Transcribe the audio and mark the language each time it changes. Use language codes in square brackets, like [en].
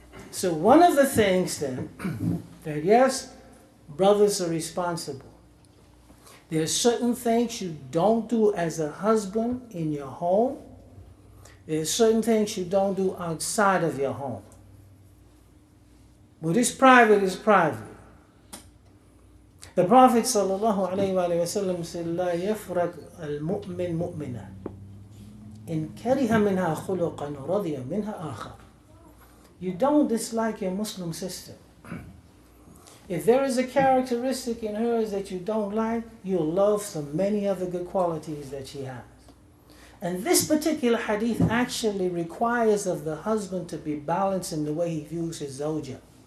[en] So one of the things then, that yes, brothers are responsible. There are certain things you don't do as a husband in your home. There are certain things you don't do outside of your home. What is private is private. The Prophet ﷺ said, [ar] لا يفرق المؤمن مؤمنا إن كره منها خلقا رضي منها آخر. [en] You don't dislike your Muslim sister. If there is a characteristic in hers that you don't like, you'll love some many other good qualities that she has. And this particular hadith actually requires of the husband to be balanced in the way he views his zawja.